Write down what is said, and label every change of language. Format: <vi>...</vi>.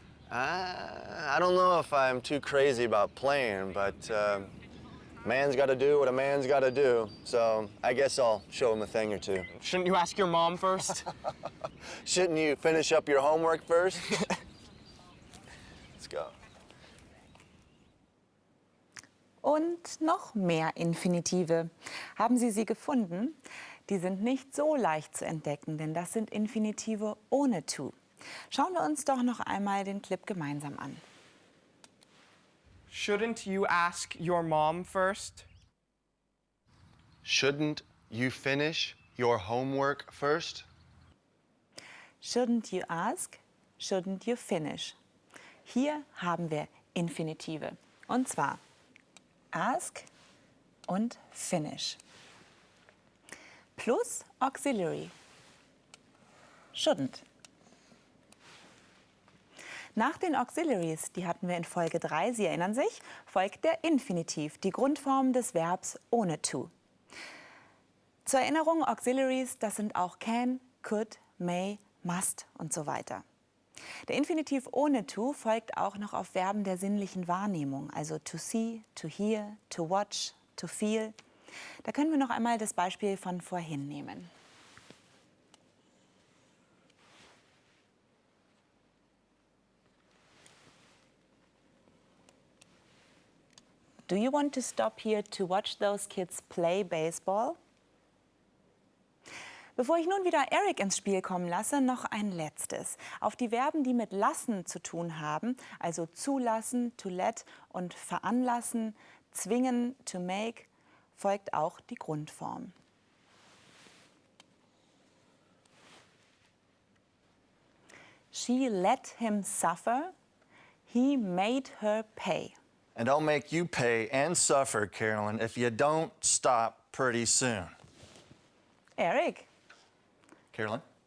<en>I don't know if I'm too crazy about playing, but man's got to do what a man's got to do. So I guess I'll show him a thing or two. Shouldn't you ask your mom first? Shouldn't you finish up your homework first? Let's go.</en> <de>Und noch mehr Infinitive. Haben Sie sie gefunden? Die sind nicht so leicht zu entdecken, denn das sind Infinitive ohne to. Schauen wir uns doch noch einmal den Clip gemeinsam an.</de> <en>Shouldn't you ask your mom first? Shouldn't you finish your homework first? Shouldn't you ask? Shouldn't you finish?</en> <de>Hier haben wir Infinitive. Und zwar ask und finish.</de> <en>Plus Auxiliary. Shouldn't.</en> <de>Nach den Auxiliaries, die hatten wir in Folge 3, Sie erinnern sich, folgt der Infinitiv, die Grundform des Verbs ohne to. Zur Erinnerung, Auxiliaries, das sind auch can, could, may, must und so weiter. Der Infinitiv ohne to folgt auch noch auf Verben der sinnlichen Wahrnehmung, also</de> <en>to see, to hear, to watch, to feel.</en> <de>Da können wir noch einmal das Beispiel von vorhin nehmen.</de> <en>Do you want to stop here to watch those kids play baseball?</en> <de>Bevor ich nun wieder Eric ins Spiel kommen lasse, noch ein letztes. Auf die Verben, die mit lassen zu tun haben, also zulassen, to let und veranlassen, zwingen, to make, folgt auch die Grundform.</de> <en>She let him suffer, he made her pay. And I'll make you pay and suffer, Carolyn, if you don't stop pretty soon. Eric, Carolyn?</en>